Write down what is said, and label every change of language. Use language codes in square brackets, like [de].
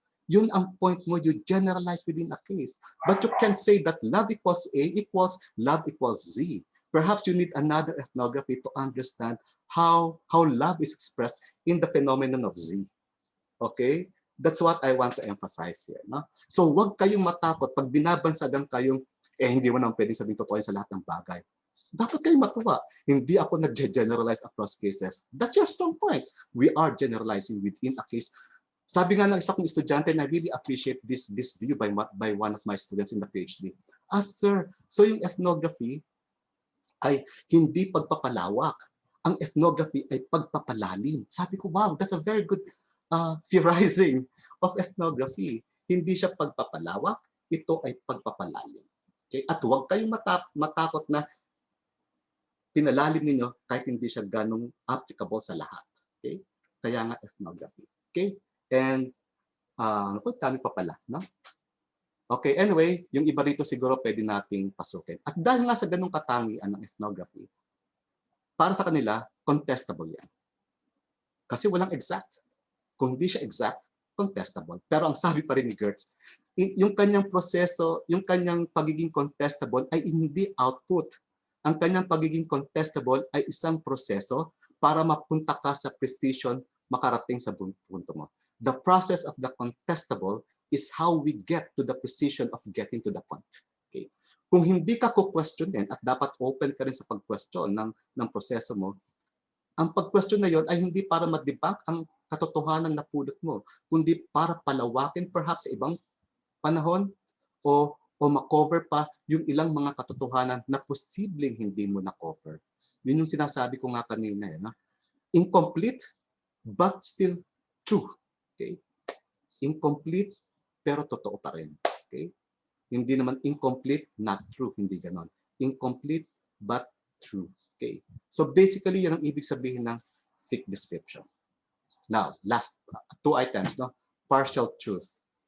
[tl] Yun ang point mo, [en] you generalize within a case. But you can say that love equals A equals love equals Z. Perhaps you need another ethnography to understand how love is expressed in the phenomenon of Z. Okay? That's what I want to emphasize here. No? [tl] So wag kayong matakot pag binabansagan kayong, hindi mo naman pwedeng sabihin totoo sa lahat ng bagay. Dapat kayong matuwa. Hindi ako nag-generalize across cases. [en] That's your strong point. We are generalizing within a case. [tl] Sabi nga ng isa kong estudyante, [en] and I really appreciate this view by one of my students in the PhD. [tl] Sir, so yung ethnography ay hindi pagpapalawak. Ang ethnography ay pagpapalalim. Sabi ko, [en] wow, that's a very good theorizing of ethnography. [tl] Hindi siya pagpapalawak, ito ay pagpapalalim. Okay? At huwag kayong matakot na pinalalim ninyo kahit hindi siya ganong applicable sa lahat. Okay? Kaya nga ethnography. Okay? And, dami pa pala. No? Okay, anyway, yung iba rito siguro pwede nating pasukin. At dahil nga sa ganong katangian ng ethnography, para sa kanila, contestable yan. Kasi walang exact. Kung hindi siya exact, contestable. Pero ang sabi pa rin ni Gertz, yung kanyang proseso, yung kanyang pagiging contestable ay hindi output. Ang kanyang pagiging contestable ay isang proseso para mapunta ka sa precision, makarating sa punto mo. [en] The process of the contestable is how we get to the precision of getting to the point. Okay. [tl] Kung hindi ka ku-questionin at dapat open ka rin sa pag-question ng proseso mo, ang pag-question na yon ay hindi para ma-debunk ang katotohanan na pulot mo, kundi para palawakin perhaps sa ibang panahon o ma-cover pa yung ilang mga katotohanan na posibleng hindi mo na-cover. Yun yung sinasabi ko nga kanina. No? [en] Incomplete, but still true. [tl] Okay? Incomplete, pero totoo pa rin. Okay? Hindi naman [en] incomplete, not true. [tl] Hindi ganon. [en] Incomplete, but true. Okay? So basically, [tl] yan ang ibig sabihin ng [en] thick description. Now, last two items, no? Partial truth.